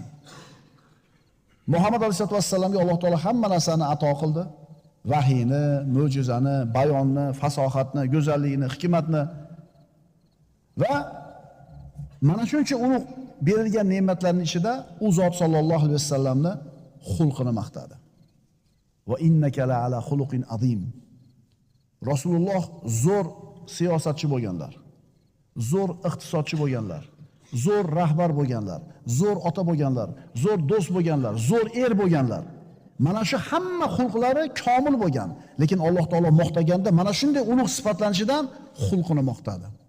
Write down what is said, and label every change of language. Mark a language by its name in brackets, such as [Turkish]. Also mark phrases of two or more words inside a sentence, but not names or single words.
[Uzbek] Muhammad alayhisolatu vassalamga Alloh taolo hamma narsani ato qildi. Vahiyni, mo'jizani, bayonni, fasohatni, go'zallikni, hikmatni va mana shuncha ulug' berilgan ne'matlarning ichida u zot [Arabic] صلى الله عليه [Uzbek] vasallamni xulqini maqtadi. [Arabic] وإنك لعلى خلق عظيم. [Uzbek] Rasululloh zo'r siyosatchi bo'lganlar, zo'r iqtisodchi bo'lganlar, zo'r rahbar bo'lganlar, zo'r ota bo'lganlar, zo'r do'st bo'lganlar, zo'r er bo'lganlar. Mana shu hamma xulqlari komil bo'lgan, lekin Alloh taolo maqtaganda mana shunday ulug' sifatlanishidan xulqini maqtadi.